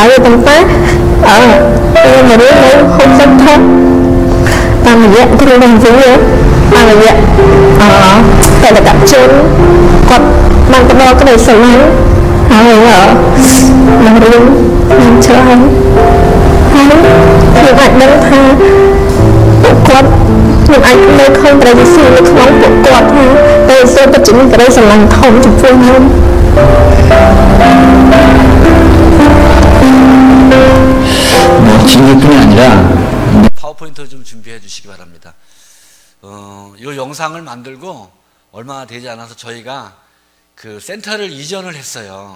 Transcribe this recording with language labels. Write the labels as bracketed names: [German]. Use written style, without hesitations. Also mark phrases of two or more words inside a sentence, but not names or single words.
[Khmer] ទៅតែពេលមករៀននៅហូបសិនធំតាមរយៈគ្រូបង្រៀនតាមរយៈបេក្ខជនគាត់បានផ្ដល់ក្ដីស្រឡាញ់ហើយមករៀនខ្ញុំច្រើនហើយខ្ញុំអាចដឹងថាពួកគាត់ខ្ញុំអាចនៅឃើញព្រះយេស៊ូវនៅក្នុងពួកគាត់ថាព្រះយេស៊ូវពិតជាមានក្ដីស្រឡាញ់ធំចំពោះខ្ញុំ [Korean] 진리뿐이 아니라 파워포인트 좀 준비해 주시기 바랍니다. 이 영상을 만들고 얼마 되지 않아서 저희가 그 센터를 이전을 했어요.